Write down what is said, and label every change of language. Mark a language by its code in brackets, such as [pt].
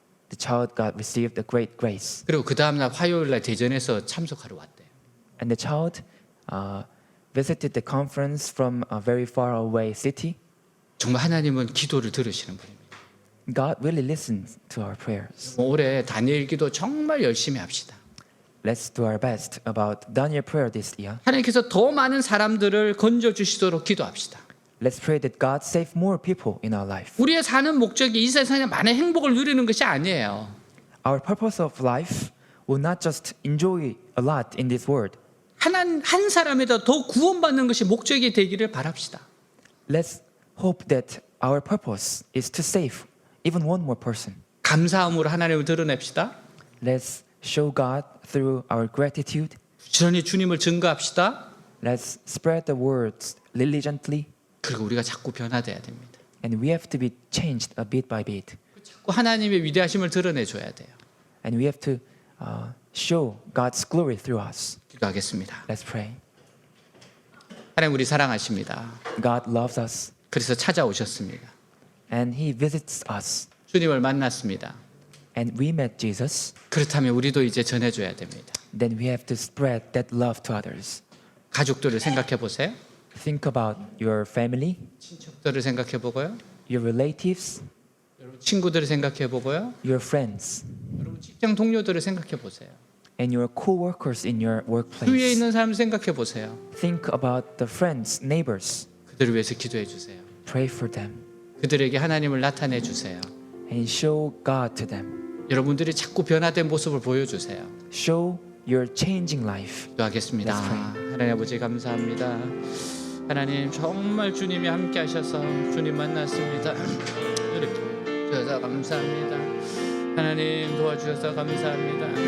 [en] the child got received a great grace. [ko] 그리고 그 다음 날 화요일 날 대전에서 참석하러 왔대요. [en] And the child visited the conference from a very far away city. [ko] 정말 하나님은 기도를 들으시는 분입니다. [en] God really listens to our prayers. [ko] 올해 다니엘 기도 정말 열심히 합시다. [en] Let's do our best about Daniel prayer this year. [ko] 하나님께서 더 많은 사람들을 건져 주시도록 기도합시다. [en] Let's pray that God save more people in our life. [ko] 우리의 사는 목적이 이 세상에 많은 행복을 누리는 것이 아니에요. [en] Our purpose of life will not just enjoy a lot in this world. [ko] 한 사람에다 더 구원받는 것이 목적이 되기를 바랍시다. [en] Let's hope that our purpose is to save even one more person. [ko] 감사함으로 하나님을 드러냅시다. [en] Let's show God through our gratitude. [ko] 부지런히 주님을 증거합시다. [en] Let's spread the words diligently. [ko] 그리고 우리가 자꾸 변화돼야 됩니다. [en] And we have to be changed a bit by bit. [ko] 자꾸 하나님의 위대하심을 드러내줘야 돼요. [en] And we have to show God's glory through us. [ko] 기도하겠습니다. [en] Let's pray. [ko] 하나님 우리 사랑하십니다. [en] God loves us [ko] 그래서 찾아오셨습니다. [en] and He visits us. [ko] 주님을 만났습니다. [en] And we met Jesus. [ko] 그렇다면 우리도 이제 전해줘야 됩니다. [en] Then we have to spread that love to others. [ko] 가족들을 생각해 보세요. [en] Think about your family, [ko] 친척들을 생각해 보고요. [en] your relatives, [ko] 여러분 친구들을 생각해 보고요. [en] your friends, [ko] 여러분 직장 동료들을 생각해 보세요. [en] and your co-workers in your [ko] 주위에 [en] workplace. [ko] 있는 사람을 생각해 보세요. [en] Think about the friends, neighbors. [ko] 그들을 위해서 기도해 주세요. [en] Pray for them [ko] 그들에게 하나님을 나타내 주세요. [en] and show God to them. [ko] 여러분들이 자꾸 변화된 모습을 보여주세요. [en] Show your changing life. [ko] 기도하겠습니다. [en] Let's pray. [ko] 하나님 아버지 감사합니다. 하나님 정말 주님이 함께 하셔서 주님 만났습니다. 이렇게 주셔서 감사합니다. 하나님 도와주셔서 감사합니다.